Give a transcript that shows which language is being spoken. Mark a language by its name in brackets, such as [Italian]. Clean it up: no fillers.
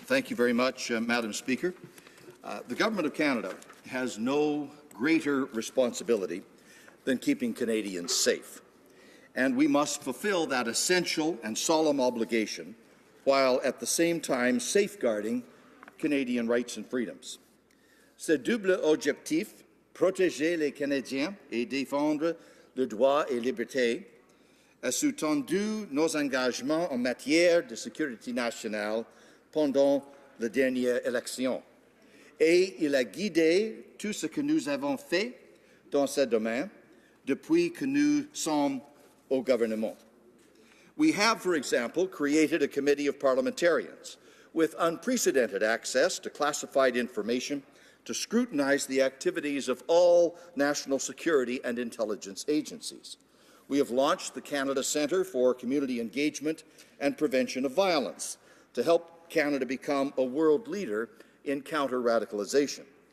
[English] Thank you very much, Madam Speaker. The Government of Canada has no greater responsibility than keeping Canadians safe, and we must fulfill that essential and solemn obligation while at the same time safeguarding Canadian rights and freedoms. [French] Ce double objectif, protéger les Canadiens et défendre le droit et liberté, a sous-tendu nos engagements en matière de sécurité nationale pendant les dernières élections. Et il a guidé tout ce que nous avons fait dans ce domaine depuis que nous sommes au gouvernement. [English] We have, for example, created a committee of parliamentarians with unprecedented access to classified information to scrutinize the activities of all national security and intelligence agencies. We have launched the Canada Centre for Community Engagement and Prevention of Violence to help Canada become a world leader in counter-radicalization.